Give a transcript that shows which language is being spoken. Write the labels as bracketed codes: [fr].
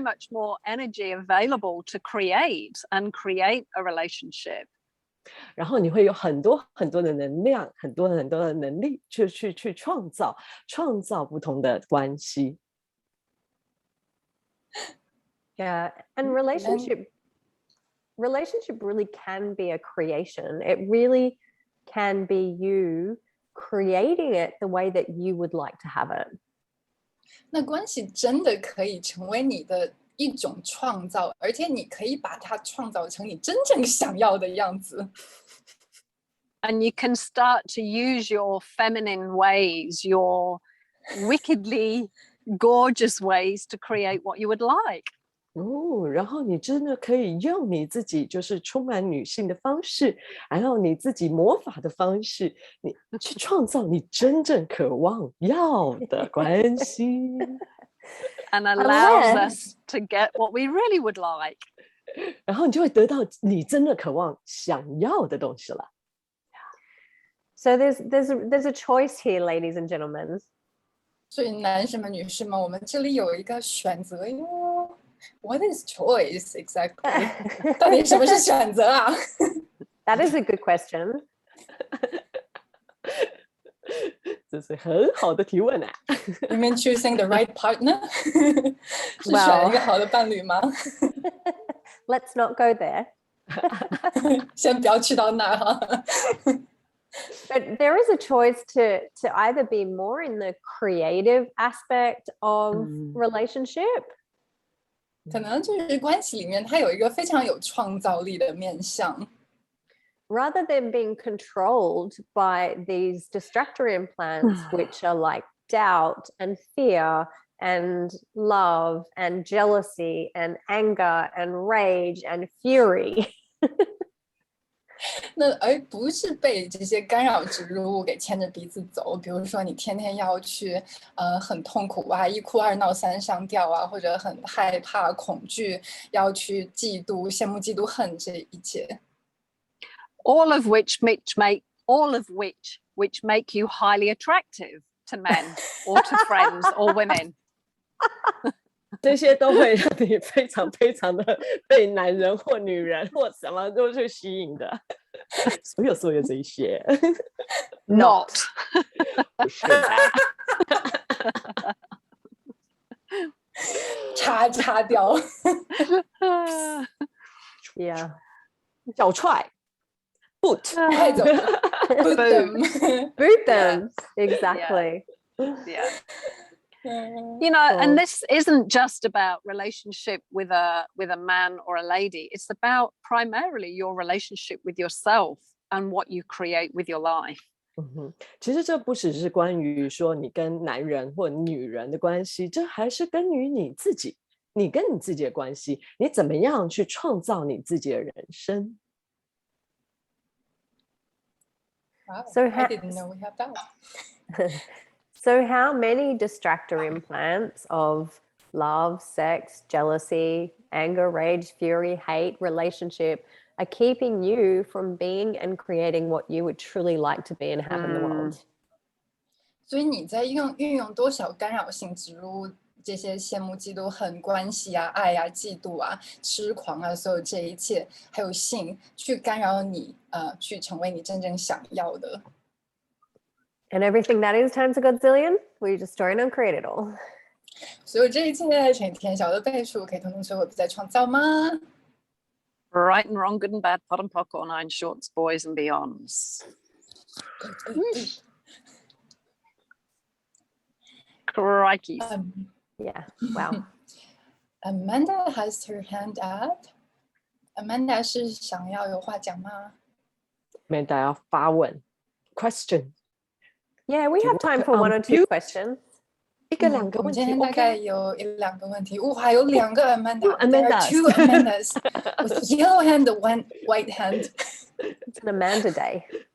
[en] much more energy available to create a relationship. [zh] 然后你会有很多很多的能量，很多很多的能力去创造不同的关系。 [en] Yeah, and relationship really can be a creation. It really can be you creating it the way that you would like to have it. [zh] 那关系真的可以成为你的一种创造，而且你可以把它创造成你真正想要的样子。 [en] And you can start to use your feminine ways, your wickedly gorgeous ways to create what you would like. [zh] 然后你真的可以用你自己就是充满女性的方式，然后你自己魔法的方式，你去创造你真正渴望要的关系。 [en] And allows us to get what we really would like. [zh] 然后你就会得到你真的渴望想要的东西了。 [en] So there's a choice here, ladies and gentlemen. [zh] 所以男士们、女士们，我们这里有一个选择哟。 [en] What is choice exactly? [zh] 到底什么是选择啊？ [en] That is a good question. [zh] 这是很好的提问啊。 [en] You mean choosing the right partner? [zh] 是选一个好的伴侣吗？ [en] Let's not go there. [zh] 先不要去到那儿哈。 [en] But there is a choice to either be more in the creative aspect of relationship. [zh] 可能就是关系里面，它有一个非常有创造力的面向。 [en] Rather than being controlled by these distractor implants, which are like doubt and fear and love and jealousy and anger and rage and fury. [zh] 那而不是被这些干扰植入物给牵着鼻子走，比如说你天天要去很痛苦啊，一哭二闹三上吊啊，或者很害怕恐惧，要去嫉妒、羡慕、嫉妒、恨这一切。 [en] All of which make you highly attractive to men or to friends or women. [zh] 这些都会让你非常非常的被男人或女人或什么都去吸引的。所有这一些 [en] Not. [zh] 不是的。擦掉。 [en] Yeah. [zh] 脚踹 boot 快走 [en] boot them. Boot them. Exactly. Yeah. You know, and this isn't just about relationship with a man or a lady. It's about primarily your relationship with yourself and what you create with your life. [zh] 其实这不只是关于说你跟男人或女人的关系，这还是跟于你自己，你跟你自己的关系，你怎么样去创造你自己的人生。 [en] Wow, So I didn't know we have that. So how many distractor implants of love, sex, jealousy, anger, rage, fury, hate, relationship are keeping you from being and creating what you would truly like to be and have in the world? [zh] 所以你在运用多少干扰性植入物，这些羡慕、嫉妒、恨、关系啊、爱啊、嫉妒啊、痴狂啊，所有这一切，还有性，去干扰你，去成为你真正想要的。 [en] And everything that is times a godzillion, we destroy and uncreate it all. [zh] 所有这一切乘以天小的倍数，可以统统摧毁，不再创造吗？ [en] Right and wrong, good and bad, pot and pocket, nine shorts, boys and beyonds. Crikey. Yeah, wow. Amanda has her hand up. [zh] Amanda 是想要有话讲吗？ Amanda 要发问 question。 [en] Yeah, we have time for one or two questions. [zh] 一个两个问题我们今天大概 [en] OK。 [zh] 有1-2个问题。哇，有2个 Amanda. [en] Amandas. There are 2 Amandas with yellow hand and 1 white hand. It's an Amanda day.